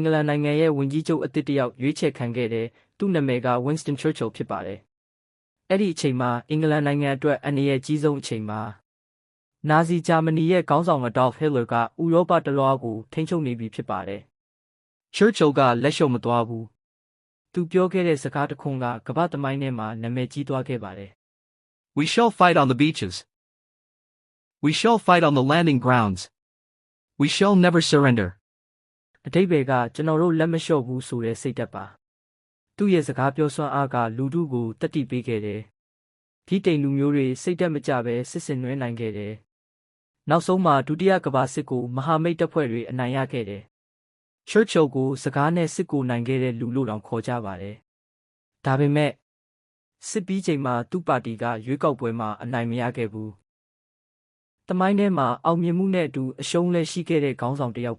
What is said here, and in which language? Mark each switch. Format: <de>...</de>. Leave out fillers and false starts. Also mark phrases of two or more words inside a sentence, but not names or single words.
<my>လန်နိုင်ငံရဲ့ဝန်ကြီးချုပ်အသစ်တစ်ယောက်ရွေးချယ်ခံခဲ့တဲ့သူ့နာမည်က Winston Churchill ဖြစ်ပါတယ်။အဲ့ဒီအချိန်မှာအင်္ဂလန်နိုင်ငံအတွက်အန္တရာယ်ကြီးဆုံးအချိန်မှာနာဇီဂျာမနီရဲ့ခေါင်းဆောင် Adolf Hitler ကဥရောပတစ်လွှားကိုထိန်းချုပ်နေပြီဖြစ်ပါတယ်။ Churchill ကလက်လျှော့မသွားဘူး။သူပြောခဲ့တဲ့စကားတစ်ခွန်းကကမ္ဘာ့သမိုင်းထဲမှာနာမည်ကြီးသွားခဲ့ပါတယ်။</my> <en>We shall fight on the beaches. We shall fight on the landing grounds. We shall never surrender.</en> <my>အဓိပ္ပာယ်ကကျွန်တော်တို့လက်မလျှော့ဘူးဆိုတဲ့စိတ်ဓာတ်ပါသူ့ရဲ့စကားပြောစွမ်းအားကလူထုကိုတတ်တည်ပေးခဲ့တယ်ဗြိတိ န်လူမျိုးတွေစိတ်ဓာတ်မကျပဲစစ်ဆင်နွှဲနိုင်ခဲ့တယ်နောက်ဆုံးမှာဒုတိယကမ္ဘာစစ်ကိုမဟာမိတ်တပ်ဖွဲ့တွေအနိုင်ရခဲ့တယ် Churchill ကိုစကားနဲ့စစ်ကိုနိုင်ခဲ့တဲ့လူလို့တောင်ခေါ်ကြပါတယ်ဒါပေမဲ့စစ်ပြီးချိန်မှာသူ့ပါတီကရွေးကောက်ပွဲမှာအနိုင်မရခဲ့ဘူးတမိုင်းထဲမှာအောင်မြင်မှုနဲ့အတူအရှုံးလဲရှိခဲ့တဲ့ခေါင်းဆောင်တစ်ယောက်ပါ</my>